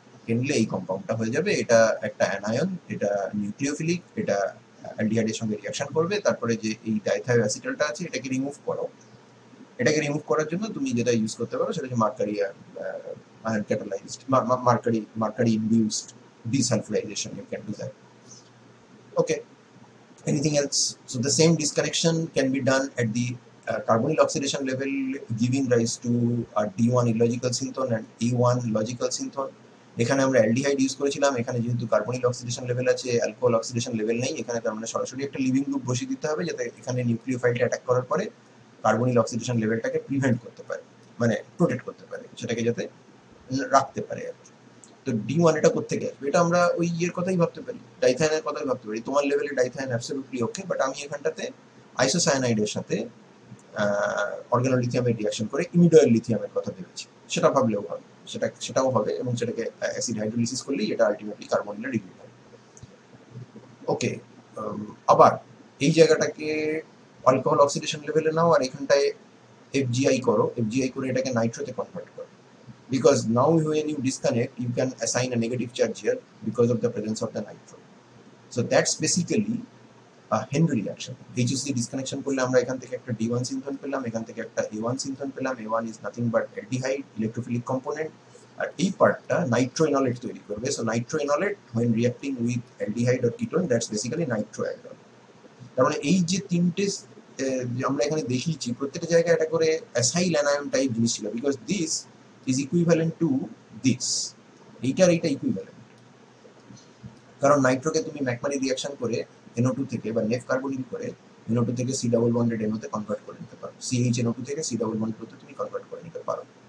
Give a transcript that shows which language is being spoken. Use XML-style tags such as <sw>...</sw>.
<bn>খেয়ে নিলে এই কম্পাউন্ডটা হয়ে যাবে। এটা একটা অ্যানায়ন, এটা নিউক্লিওফিলিক, এটা অ্যালডিহাইডের সঙ্গে রিঅ্যাকশন করবে। তারপরে যে এই ডাইথাইও অ্যাসিটালটা আছে এটাকে রিমুভ করো। এটাকে রিমুভ করার জন্য তুমি যেটা ইউজ করতে পারো সেটা হচ্ছে mercury ion catalysed, mercury induced desulfurization.</bn> <en>You can do that. Okay. Anything else? So the same disconnection can be done at the carbonyl oxidation level, giving rise to a D1 illogical synthon and A1 logical synthon.</en> <bn>এখানে আমরা aldehyde use করেছিলাম, এখানে যেহেতু carbonyl oxidation level আছে, alcohol oxidation level নেই, এখানে তার মানে সরাসরি একটা লিভিং গ্রুপ বসিয়ে দিতে হবে, যাতে এখানে নিউক্লিওফাইলটা অ্যাটাক করার পরে কার্বনিল অক্সিডেশন লেভেলটাকে প্রিভেন্ট করতে পারে, মানে প্রোটেক্ট করতে পারে, সেটাকে যাতে রাখতে পারে আর কি। তো D1 এটা কোত্থেকে আসবে? এটা আমরা ওই ইয়ের কথাই ভাবতে পারি, ডাইথায়নের কথাই ভাবতে পারি। তোমার লেভেলে ডাইথায়ন অ্যাবসলিউটলি ওকে, বাট আমি এখানটাতে আইসোসায়ানাইডের সাথে অর্গানোলিথিয়ামের রিঅ্যাকশন করে ইমিডয়েল লিথিয়ামের কথা ভেবেছি। সেটা ভাবলেও হবে, সেটাও হবে, এবং সেটাকে অ্যাসিড হাইড্রোলিসিস করলেই এটা আলটিমেটলি কার্বনিলে রিলিভ হবে। ওকে, আবার এই জায়গাটাকে অ্যালকোহল অক্সিডেশন লেভেলে নাও, আর এখানটায় FgI করো, FgI করে এটাকে নাইট্রোতে কনভার্ট করো।</bn> <en>Because now when you disconnect, you can assign a negative charge here because of the presence of the nitro. So that's basically a Henry reaction.</en> <bn>HOC disconnection করলে আমরা এখান থেকে একটা D1 synthon পেলাম, এখান থেকে একটা A1 synthon পেলাম।</bn> <en>A1 is nothing but aldehyde, electrophilic component,</en> <bn>আর এই পার্টটা নাইট্রোএনলেট তৈরি করবে।</bn> <en>So nitroenolate when reacting with aldehyde or ketone, that's basically nitroaldol.</en> <bn>তার মানে এই যে তিনটে আমরা এখানে দেখিয়েছি, প্রত্যেকটা জায়গায় একটা করে অ্যাসাইল অ্যানায়ন টাইপ জিনিস ছিল,</bn> <en>because this is equivalent to this,</en> <bn>এইটার এইটা ইকুইভ্যালেন্ট। কারণ নাইট্রোকে তুমি ম্যাকমারি রিঅ্যাকশন করে NO2 থেকে বা নেফ কার্বনিল করে NO2 থেকে C ডাবল বন্ডেড NO তে কনভার্ট করে নিতে পারো, CH NO2 থেকে C ডাবল বন্ডেড তে তুমি কনভার্ট করে নিতে পারো।</bn>